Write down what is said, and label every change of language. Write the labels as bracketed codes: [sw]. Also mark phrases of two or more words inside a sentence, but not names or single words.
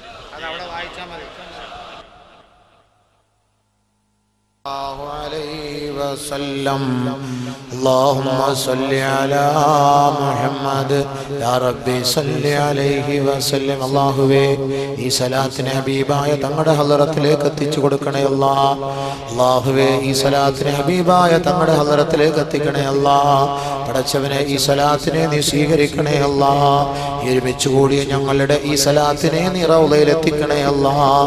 [ar] അലൈഹി وسلم اللهم صل على محمد يا ربي صل عليه وسلم [ml] അല്ലാഹുവേ ഈ സലാത്തിനെ ഹബീബായ തങ്ങളുടെ ഹളറത്തിലേക്ക് എത്തിച്ചു കൊടുക്കണേ അല്ലാഹ്. അല്ലാഹുവേ ഈ സലാത്തിനെ ഹബീബായ തങ്ങളുടെ ഹളറത്തിലേക്ക് എത്തിക്കണേ അല്ലാഹ്. പടച്ചവനെ ഈ സലാത്തിനെ നീ സ്വീകരിക്കണേ അല്ലാഹ്. ഒരുമിച്ച് കൂടിയ ഞങ്ങളുടെ ഈ സലാത്തിനെ നീ റൗളയിൽ എത്തിക്കണേ അല്ലാഹ്.